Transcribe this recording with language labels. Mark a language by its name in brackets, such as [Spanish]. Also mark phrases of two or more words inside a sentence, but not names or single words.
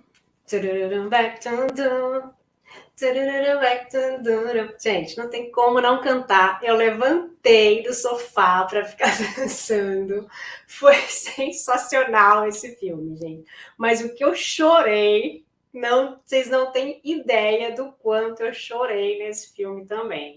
[Portuguese] Turururum back tum dum. Turururum back tum dum. Gente, não tem como não cantar. Eu levantei do sofá para ficar dançando. Foi sensacional esse filme, gente. Mas o que eu chorei, vocês não têm ideia do quanto eu chorei nesse filme também.